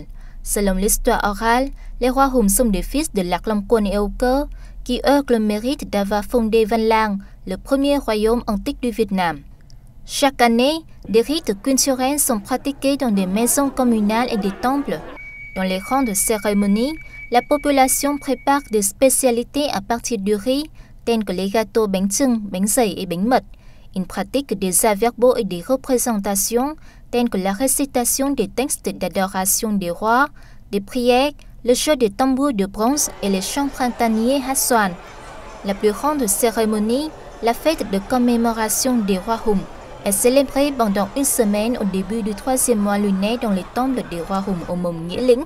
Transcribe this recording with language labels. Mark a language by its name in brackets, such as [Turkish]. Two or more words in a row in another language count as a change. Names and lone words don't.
[French] Selon l'histoire orale, les rois Hùng sont des fils de Lạc Long Quân et Âu Cơ, qui eurent le mérite d'avoir fondé Văn Lang, le premier royaume antique du Vietnam. Chaque année, des rites culturels sont pratiqués dans des maisons communales et des temples. Dans les grandes cérémonies, la population prépare des spécialités à partir du riz, telles que les gâteaux bánh chưng, bánh dày et bánh mật. Ils pratiquent des arts verbaux et des représentations, telles que la récitation des textes d'adoration des rois, des prières, le jeu des tambours de bronze et les chants printaniers Hát Xoàn. La plus grande cérémonie, la fête de commémoration des rois Hùng, est célébrée pendant une semaine au début du 3e mois lunaire dans les temples des rois Hùng au Mông Nghĩa Lĩnh.